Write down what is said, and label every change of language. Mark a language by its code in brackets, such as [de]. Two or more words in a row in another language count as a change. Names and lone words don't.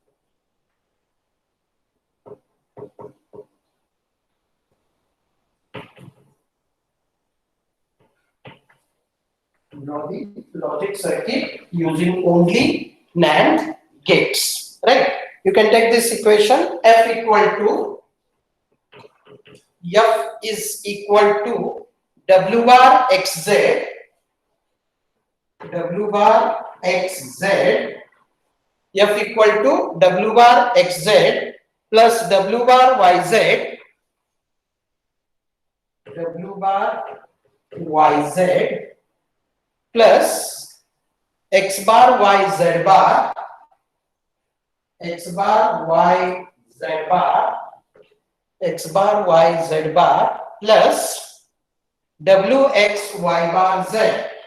[en] Draw the logic circuit using only NAND gates. Right? You can take this equation F is equal to W bar XZ. W bar XZ. F equal to W bar XZ plus W bar YZ. W bar YZ plus X bar YZ bar. X bar YZ bar. X bar YZ bar plus WXY bar Z.